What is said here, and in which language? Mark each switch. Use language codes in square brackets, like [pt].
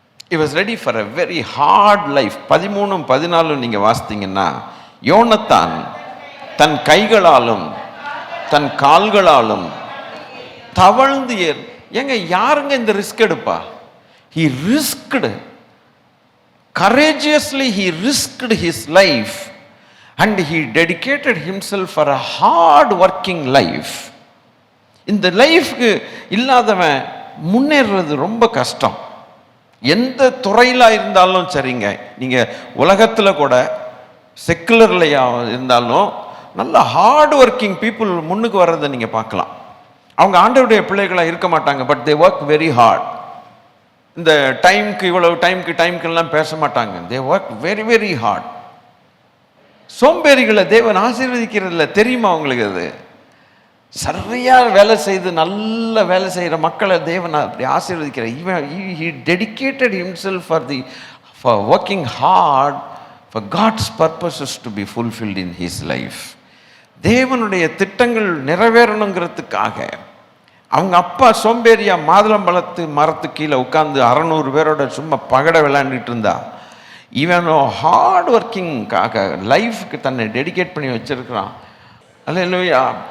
[en] He was ready for a very hard life. [ta] 13 14 நீங்க வாசித்தீங்கன்னா, யோனத்தான் தன் கைகளாலும் தன் கால்களாலும் தவழ்ந்து ஏங்க யாருங்க இந்த ரிஸ்க் எடுப்பா? [en] He risked, courageously he risked his life and he dedicated himself for a hard working life. [ta] இந்த லைஃப்க்கு இல்லாதவன் முன்னேறது ரொம்ப கஷ்டம். எந்த துறையில் இருந்தாலும் சரிங்க, நீங்கள் உலகத்தில் கூட செக்குலரில் இருந்தாலும் நல்ல ஹார்ட் ஒர்க்கிங் பீப்புள் முன்னுக்கு வர்றதை நீங்கள் பார்க்கலாம். அவங்க ஆண்டவருடைய பிள்ளைகளாக இருக்க மாட்டாங்க, [en] But they work very hard. [ta] இந்த டைமுக்கு இவ்வளவு டைமுக்கெல்லாம் பேச மாட்டாங்க. [en] They work very very hard. [ta] சோம்பேறிகளை தேவன் ஆசீர்வதிக்கிறதில்ல, தெரியுமா உங்களுக்கு? அது சரியாக வேலை செய்து நல்ல வேலை செய்கிற மக்களை தேவன் அப்படி ஆசீர்வதிக்கிறார். இவன் [en] he dedicated himself for working hard for God's purposes to be fulfilled in his life. [ta] தேவனுடைய திட்டங்கள் நிறைவேறணுங்கிறதுக்காக. அவங்க அப்பா சோம்பேறியா மாதுளம்பழத்து மரத்து கீழே உட்காந்து 600 பேரோட சும்மா பகட விளையாண்டுட்டு இருந்தா, இவனோ ஹார்ட் ஒர்க்கிங்காக லைஃப்க்கு தன்னை டெடிகேட் பண்ணி வச்சிருக்கிறான். அல்லேலூயா.